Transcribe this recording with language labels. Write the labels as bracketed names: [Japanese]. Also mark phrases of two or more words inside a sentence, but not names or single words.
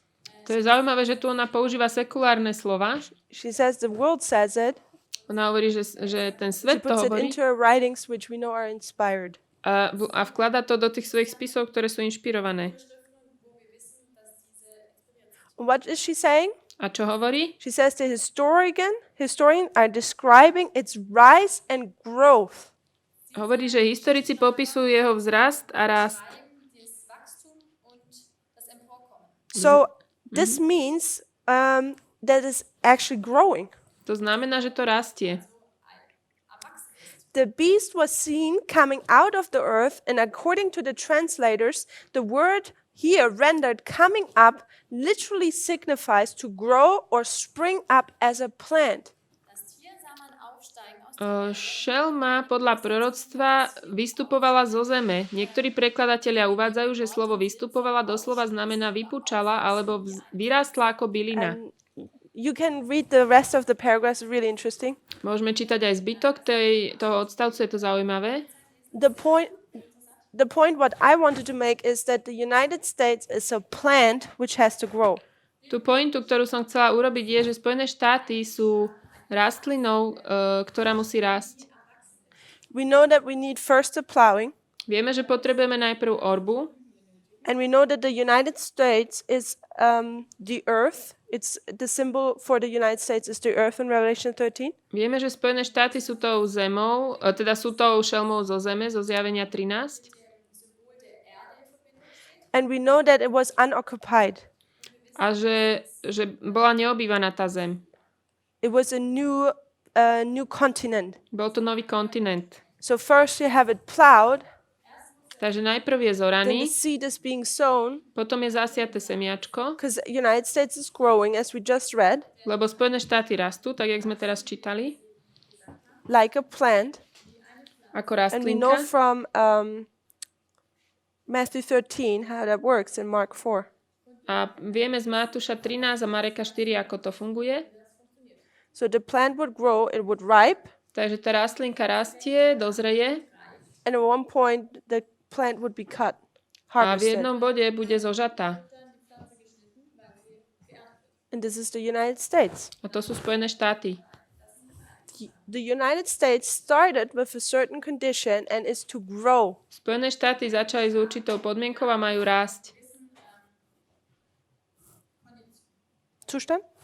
[Slovak] To je zaujímavé, že tu ona používa sekulárne slova. [English] She says the world says it. [Slovak] Ona hovorí, že ten [English] She [Slovak] svet to [English] puts it [Slovak] hovorí [English] into her writings, which we know are inspired. [Slovak] a vklada to do tých svojich spisov, ktoré sú inšpirované. [English] What is she saying? [Slovak] A čo hovorí? [English] She says the historian are describing its rise and growth. [Slovak] Hovorí, že historici popisujú jeho vzrast a rast. [English] So this means that it's actually growing. [Slovak] To znamená, že to rastie. [English] The beast was seen coming out of the earth, and according to the translators, the word here rendered coming up literally signifies to grow or spring up as a plant. [Slovak] Šelma podľa proroctva vystupovala zo zeme. Niektorí prekladatelia uvádzajú, že slovo vystupovala doslova znamená vypúčala alebo vyrástla ako bylina. [English] You can read the rest of the paragraphs, really interesting. [Slovak] Môžeme čítať aj zbytok toho odstavcu, je to zaujímavé. [English] The point what I wanted to make is that the United States is a plant which has to grow. [Slovak] Tú pointu, ktorú som chcela urobiť, je, že Spojené štáty sú rastlinou, ktorá musí rásť. [English] We know that we need first the plowing. [Slovak] Vieme, že potrebujeme najprv orbu. [English] And we know that the United States is the earth. It's the symbol for the United States is the earth in Revelation 13. [Slovak] Vieme, že Spojené štáty sú tou zemou, teda sú tou šelmou zo zeme, zo Zjavenia 13. [English] And we know that it was unoccupied. [Slovak] A že bola neobývaná tá zem. [English] It was a new continent. [Slovak] Bol to nový kontinent. [English] So first you have it plowed. [Slovak] Takže najprv je [English] Then [Slovak] zoraný, [English] the seed is being sown. [Slovak] potom je zasiaté semiačko, [English] Because the United States is growing, as we just read, [Slovak] lebo Spojené štáty rastú, tak jak sme teraz čítali, [English] like a plant. [Slovak] ako [English] And we know [Slovak] rastlinka. [English] from Matthew 13 how that works in Mark 4. [Slovak] A vieme z Matúša 13 a Mareka 4, ako to funguje. [English] So the plant would grow, it would ripe, [Slovak] Takže tá rastlinka rastie, dozreje [English] and at one point the plant would be cut, [Slovak] a v [English] harvested. [Slovak] jednom bode bude zožatá. [English] And this is the United States. [Slovak] A to sú Spojené štáty. [English] The United States started with a certain condition and is to grow. [Slovak] Spojené štáty začali s určitou podmienkou a majú rásť. Zustand?